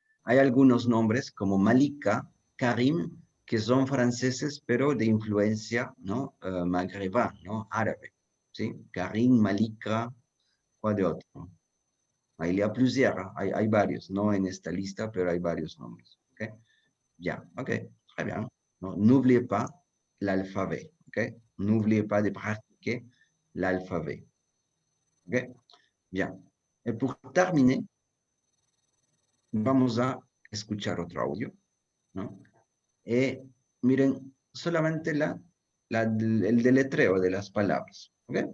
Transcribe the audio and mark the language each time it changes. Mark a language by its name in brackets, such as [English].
[Spanish] Hay algunos nombres como Malika, Karim, que son franceses, pero de influencia, ¿no? Maghreba, ¿no? Árabe. ¿Sí? Karim, Malika, ¿cuál de otro? Ahí hay plusieurs, hay varios, no en esta lista, pero hay varios nombres. [French] ¿Ok? Bien, ok, très bien. N'oubliez pas l'alphabet, ok? N'oubliez pas de pratiquer l'alphabet. Ok? Bien. Et pour terminer, [Spanish] vamos a escuchar otro audio, ¿no? Miren, solamente el deletreo de las palabras, ¿ok?